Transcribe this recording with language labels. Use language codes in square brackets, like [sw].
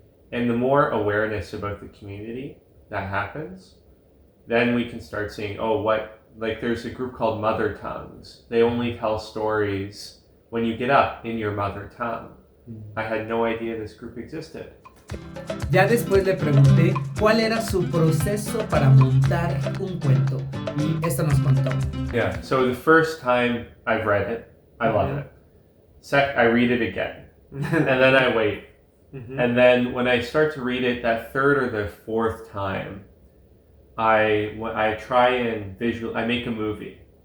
[en] And the more awareness about the community that happens, then we can start seeing, there's a group called Mother Tongues. They only tell stories when you get up in your mother tongue. I had no idea this group existed. [es] Ya después le pregunté cuál era su proceso para montar un cuento y esto nos contó. [en] Yeah, so the first time I've read it, I love it. I read it again, and then I wait. And then when I start to read it that third or the fourth time, I try and I make a movie.